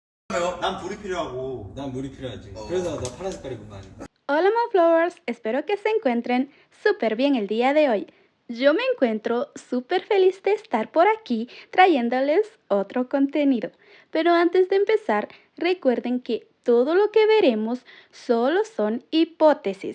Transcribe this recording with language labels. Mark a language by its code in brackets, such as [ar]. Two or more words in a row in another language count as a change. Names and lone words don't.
[ko] 난 불이 필요하고. 난 물이 필요하지. 그래서 나 파란 색깔 입은 거 아니야? [es] Hola Flowers, espero que se encuentren súper bien el día de hoy. Yo me encuentro súper feliz de estar por aquí trayéndoles otro contenido. Pero antes de empezar, recuerden que todo lo que veremos solo son hipótesis.